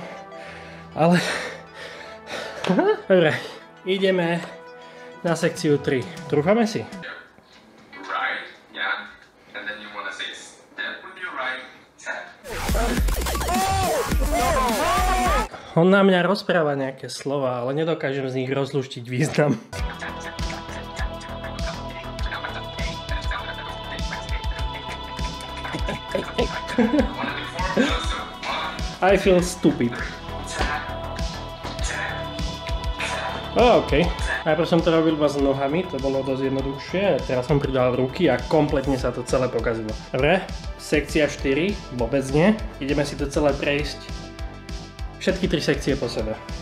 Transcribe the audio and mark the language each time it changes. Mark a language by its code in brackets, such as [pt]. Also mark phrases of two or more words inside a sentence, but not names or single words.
[sk] Ale... Dobre, ideme na sekciu 3. Trúfame si? On na mňa rozpráva nejaké slova, ale nedokážem z nich rozlúštiť význam. [en] I feel stupid. OK. [sk] Najprv som to robil iba s nohami, to bolo dosť jednoduchšie. Teraz som pridal ruky a kompletne sa to celé pokazilo. Dobre, sekcia 4, vôbec nie. Ideme si to celé prejsť. Všetky 3 sekcie po sebe.